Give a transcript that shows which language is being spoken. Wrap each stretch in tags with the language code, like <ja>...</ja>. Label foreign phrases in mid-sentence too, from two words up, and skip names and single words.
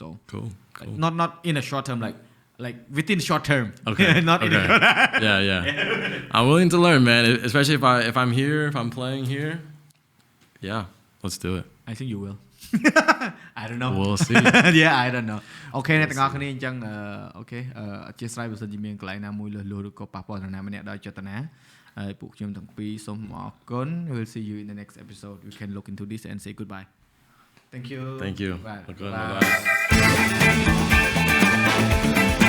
<en>cool. Like, not in a short term, like within short term. Okay. Not in a short term. Yeah. I'm willing to learn, man. Especially if I'm here, if I'm playing here. Yeah, let's do it. I think you will. I don't know. We'll see. Yeah, I don't know.</en> <km>Okay អ្នកទាំងអស់គ្នាអញ្ចឹងអូខេអធិស្ឋានបើសិនជាមានកន្លែងណាមួយលឺឬក៏ប៉ះពាល់ដល់ណាម្នាក់ដោយចេតនាហើយពួកខ្ញុំទាំងពីរសូមអរគុណ</km> <en>We'll see you in the next episode. We can look into this and say goodbye. Thank you. Thank you. Bye. Bye.</en>